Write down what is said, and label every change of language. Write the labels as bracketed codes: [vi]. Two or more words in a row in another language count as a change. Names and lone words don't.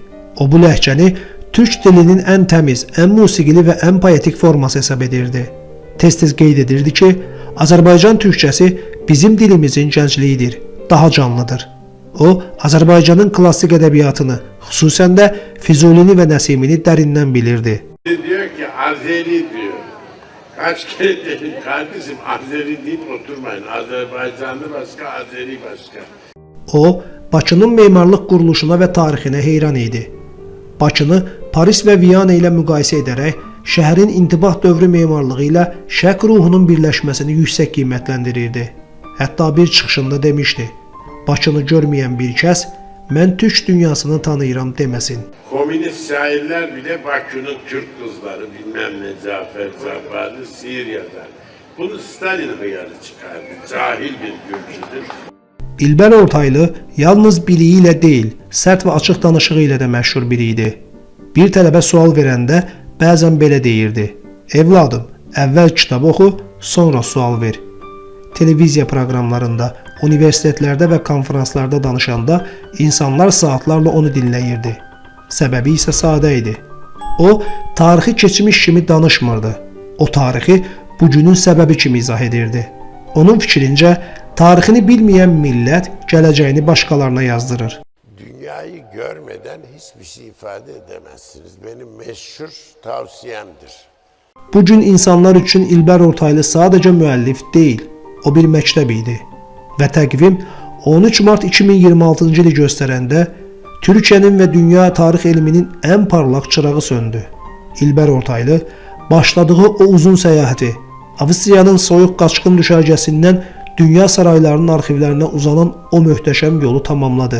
[az] O bu ləhcəni Türk dilinin ən təmiz, ən musiqili və ən poetik forması hesab edirdi. Tez-tez qeyd edirdi ki, Azərbaycan türkçəsi bizim dilimizin gəncliyidir, daha canlıdır. O, Azərbaycanın klassik ədəbiyyatını, xüsusən də Füzulini və Nəsimini dərindən bilirdi. [tr] Diyor ki Azeri diyor. Kaç kere dedim kardeşim Azeri deyip oturmayın. Azerbaycanlı başka, Azeri başka. [az] O, Bakının memarlıq quruluşuna və tarixinə heyran idi. Bakını Paris və Viyana ilə müqayisə edərək, şəhərin intibah dövrü memarlığı ilə şərq ruhunun birləşməsini yüksək qiymətləndirirdi. Hətta bir çıxışında demişdi, Bakını görməyən bir kəs, mən Türk dünyasını tanıyıram deməsin. [tr] Komünist şairler bile Bakü'nün Türk kızları bilmem ne Cafer Zabbari şiir yazar. Bunu Stalin hıyarı çıkardı. Cahil bir Gürcüdür. [az] İlber Ortaylı yalnız biliyi ilə deyil, sərt və açıq danışığı ilə də məşhur biri idi. Bir tələbə sual verəndə bəzən belə deyirdi: "Evladım, əvvəl kitab oxu, sonra sual ver." Televiziya proqramlarında, universitetlərdə və konferanslarda danışanda insanlar saatlarla onu dinləyirdi. Səbəbi isə sadə idi. O, tarixi keçmiş kimi danışmırdı. O tarixi bugünün səbəbi kimi izah edirdi. Onun fikrincə, tarixini bilməyən millət gələcəyini başqalarına yazdırır. [tr] Dünyayı görmeden hiçbir şey ifade edemezsiniz. Benim meşhur tavsiyemdir. [az] Bugün insanlar üçün İlber Ortaylı sadəcə müəllif deyil, o bir məktəb idi. Və təqvim 13 Mart 2026-cı ili göstərəndə Türkiyənin və dünya tarix elminin ən parlaq çırağı söndü. İlber Ortaylı başladığı o uzun səyahəti, Avstriyanın soyuq qaçqın düşərgəsindən dünya saraylarının arxivlərinə uzanan o möhtəşəm yolu tamamladı.